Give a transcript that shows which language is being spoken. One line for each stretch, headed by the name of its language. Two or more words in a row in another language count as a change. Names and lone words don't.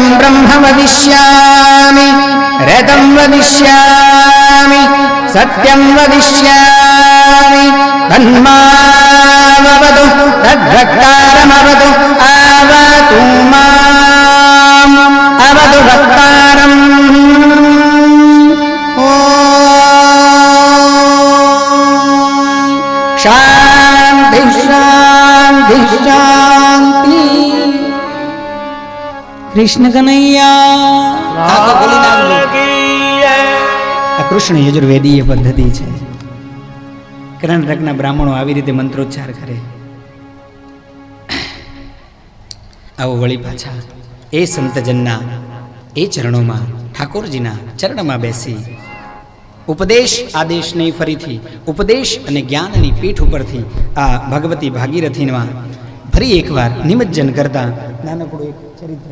Sanskrit: ब्रह्म वदिष्यामि रतं वदिष्यामि सत्यं वदिष्यामि तन्मामवतु तद्भक्तारमवतु आवतु माम् अवतु भक्तारम् शान्ति शान्ति शान्ति.
Gujarati: કૃષ્ણ કનૈયા. કૃષ્ણ યજુર્વેદીય પદ્ધતિ છે. કર્ણાટકના બ્રાહ્મણો આવી રીતે મંત્રોચ્ચાર કરે. આવો વળી પાછા એ સંતજનના એ ચરણોમાં, ઠાકોરજીના ચરણમાં બેસી ઉપદેશ આદેશ નહીં, ફરીથી ઉપદેશ અને જ્ઞાનની પીઠ ઉપરથી આ ભગવતી ભાગીરથીમાં ફરી એકવાર નિમજ્જન કરતા નાનકડું એક ચરિત્ર.